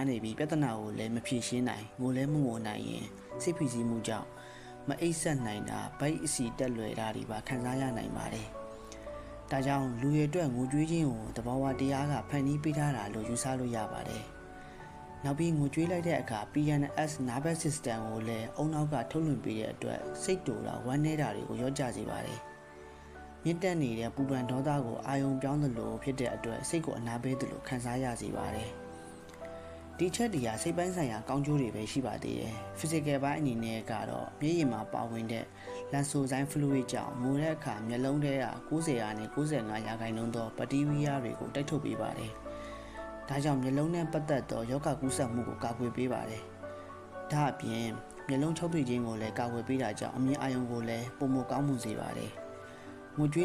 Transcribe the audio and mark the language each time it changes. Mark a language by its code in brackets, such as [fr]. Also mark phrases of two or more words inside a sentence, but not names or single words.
[my] နေပြီးပြဿနာကိုလည်းမဖြေရှင်းနိုင်ငိုလည်းမငိုနိုင်ရင်စိတ်ဖိစီးမှုကြောင့်မအိပ်စက်နိုင်တာဗိုက်အဆီတက်လွယ်တာတွေပါခံစားရနိုင်ပါတယ်။ဒါကြောင့်လူတွေအတွက်ငိုကြွေးခြင်းကိုတဘာဝတရားကဖန်တီးပေးထားတာလို့ယူဆလို့ရပါတယ်။နောက်ပြီးငိုကြွေးလိုက်တဲ့အခါ [en] PNS nervous system [my] ကိုလည်းအုံနောက်ကထုတ်လွှင့်ပေးတဲ့ အတွက်စိတ်တူတာဝမ်းနေတာတွေကိုလျော့ကျစေပါတယ်။မြင့်တက်နေတဲ့ပူပန်ဒေါသကိုအာရုံပြောင်းသလိုဖြစ်တဲ့အတွက်စိတ်ကိုအနာပေးသလိုခံစားရစေပါတယ်။ဒီချက်တွေကစိတ်ပိုင်းဆိုင်ရာကောင်းကျိုးတွေပဲရှိပါသေးတယ်။ physical ဘိုင်းအနေနဲ့ကတော့မျ က်ရည်မှာပါဝင်တဲ့ [en] lysozyme fluid [my] ကြောင့်ငိုတဲ့အခါမျက်လုံးထဲက90ရာနဲ့95ရာခိုင်နှုန်းသောဘက်တီးရီးယားတွေကိုတိုက်ထုတ်ပေးပါတယ်။ဒါကြောင့်မျက်လုံးနဲ့ပတ်သက်သောရောဂါကူးစက် မှုကိုကာကွယ်ပေးပါတယ်။ဒါအပြင်မျက်လုံးချုပ်ထွေးခြင်းကိုလည်းကာကွယ်ပေးတာကြောင့်အမြင်အာရုံကိုလည်းပုံမကောင်းမှုစေပါတယ်။ငိုကြွေး